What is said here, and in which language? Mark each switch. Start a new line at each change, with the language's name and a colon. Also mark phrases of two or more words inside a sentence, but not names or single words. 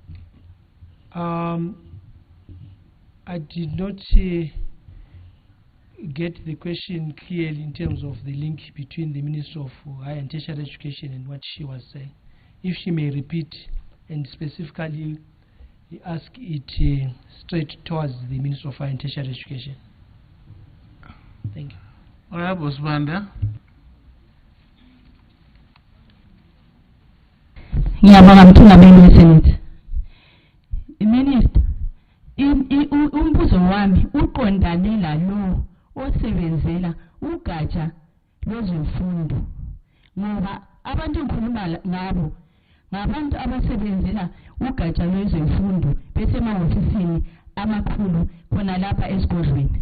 English: I did not get the question clearly in terms of the link between the Minister of Higher and Tertiary Education and what she was saying. If she may repeat and specifically ask it straight towards the Minister of Higher and Tertiary Education. Thank you. Honorable Swanda.
North Ndebele: Ngiyabonga mthungameli weSenate. Minister, umbuzo wami uqondane lalo osebenzela ugatsha lwezemfundo ngoba abantu engikhuluma ngabo ngabantu abasebenzela ugatsha lwezemfundo besemahofisini amakhulu khona lapha esigodlweni.